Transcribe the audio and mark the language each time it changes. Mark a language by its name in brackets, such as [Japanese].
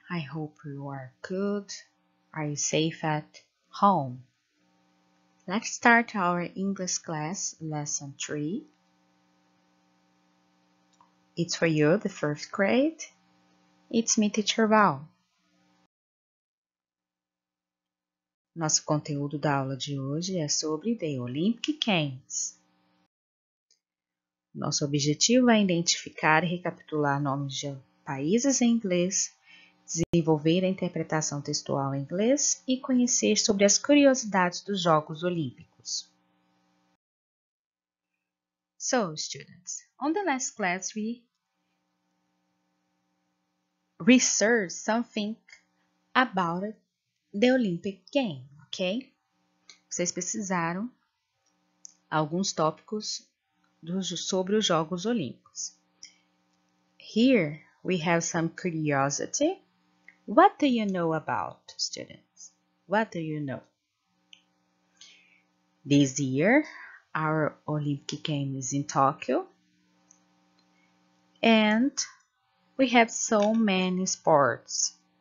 [English] I hope you are good. Are you safe at home? Let's start our English class, lesson 3. It's for you, the first grade. It's me, Teacher Val. [Portuguese] Nosso conteúdo da aula de hoje é sobre [English] the Olympic Games. [Portuguese] Nosso objetivo é identificar e recapitular nomes de países em inglês, desenvolver a interpretação textual em inglês e conhecer sobre as curiosidades dos Jogos Olímpicos. [English] So, students, on the last class we researched something about the Olympic Game, ok? [Portuguese] Vocês pesquisaram alguns tópicos sobre os Jogos Olímpicos. [English] Here we have some curiosity. What do you know about, students? What do you know? This year, our Olympic Games is in Tokyo, and we have so many sports.